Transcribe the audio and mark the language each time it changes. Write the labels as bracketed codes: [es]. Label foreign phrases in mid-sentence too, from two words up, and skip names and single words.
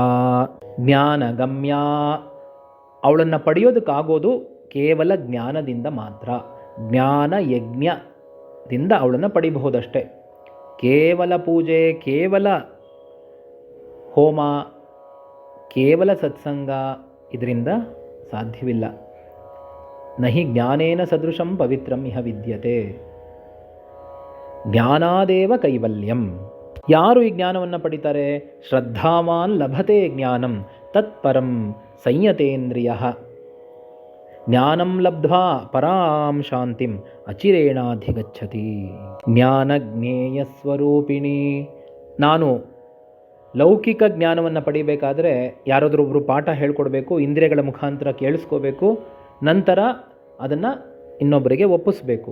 [sa] ಜ್ಞಾನ ಗಮ್ಯ, [kn] ಅವಳನ್ನು ಪಡೆಯೋದಕ್ಕಾಗೋದು ಕೇವಲ ಜ್ಞಾನದಿಂದ ಮಾತ್ರ. ಜ್ಞಾನ ಯಜ್ಞದಿಂದ ಅವಳನ್ನು ಪಡಿಬಹುದಷ್ಟೆ. ಕೇವಲ ಪೂಜೆ, ಕೇವಲ ಹೋಮ, ಕೇವಲ ಸತ್ಸಂಗ ಇದರಿಂದ ಸಾಧ್ಯವಿಲ್ಲ. [sa] ನಹಿ ಜ್ಞಾನೇನ ಸದೃಶಂ ಪವಿತ್ರಂ ಇಹ ವಿದ್ಯತೆ. ಜ್ಞಾನಾದೇವ ಕೈವಲ್ಯಂ. [kn] ಯಾರು ಈ ಜ್ಞಾನವನ್ನು ಪಡಿತಾರೆ? [sa] ಶ್ರದ್ಧಾವಾನ್ ಲಭತೆ ಜ್ಞಾನಂ ತತ್ಪರಂ ಸಂಯತೇಂದ್ರಿಯ. ಜ್ಞಾನಂ ಲಬ್ಧ್ವಾ ಪರಾಂ ಶಾಂತಿಂ ಅಚಿರೇಣಾಧಿಗಚ್ಚತಿ. ಜ್ಞಾನಜ್ಞೇಯ ಸ್ವರೂಪಿಣಿ. [kn] ನಾನು ಲೌಕಿಕ ಜ್ಞಾನವನ್ನು ಪಡಿಬೇಕಾದ್ರೆ ಯಾರಾದ್ರೊಬ್ಬರು ಪಾಠ ಹೇಳ್ಕೊಡ್ಬೇಕು, ಇಂದ್ರಿಯಗಳ ಮುಖಾಂತರ ಕೇಳಿಸ್ಕೋಬೇಕು, ನಂತರ ಅದನ್ನು ಇನ್ನೊಬ್ಬರಿಗೆ ಒಪ್ಪಿಸ್ಬೇಕು.